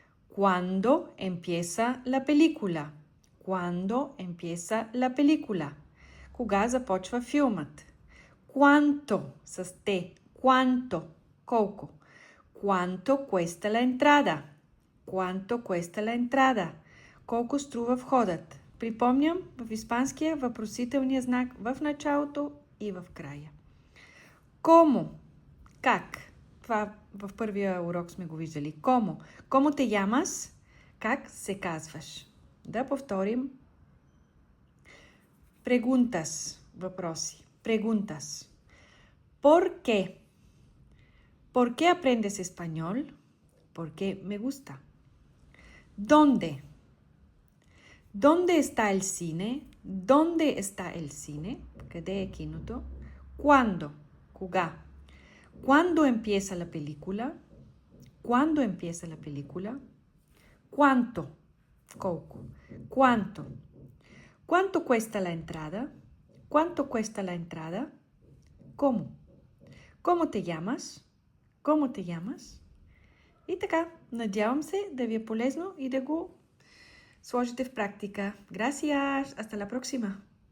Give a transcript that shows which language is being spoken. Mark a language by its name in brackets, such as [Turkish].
[Spanish] ¿Cuándo empieza la película? ¿Cuándo empieza la película? [Bulgarian] Кога започва филмът? ¿Cuánto? С те. ¿Cuánto? Колко? [Spanish] ¿Cuánto cuesta la entrada? ¿Cuánto cuesta la entrada? [Bulgarian] Колко струва входът? Припомням, в испанския въпросителният знак в началото и в края. [Spanish] ¿Cómo? Как? [Bulgarian] Това в първия урок сме го виждали. [Spanish] ¿Cómo? ¿Cómo te llamas? [Bulgarian] Как се казваш? Да повторим. [Spanish] Preguntas. Въпроси. Preguntas. ¿Por qué? ¿Por qué aprendes español? Porque me gusta. ¿Dónde? ¿Dónde está el cine? ¿Dónde está el cine? [Bulgarian] Къде е киното? [Spanish] ¿Cuándo? Кога? ¿Cuándo empieza la película? ¿Cuándo empieza la película? ¿Cuánto? Колко? ¿Cuánto? ¿Cuánto cuesta la entrada? ¿Cuánto cuesta la entrada? ¿Cómo? ¿Cómo te llamas? ¿Cómo te llamas? [Bulgarian] И така, надявам се да ви е полезно и да го сложите в практика. [Spanish] Gracias! Hasta la próxima!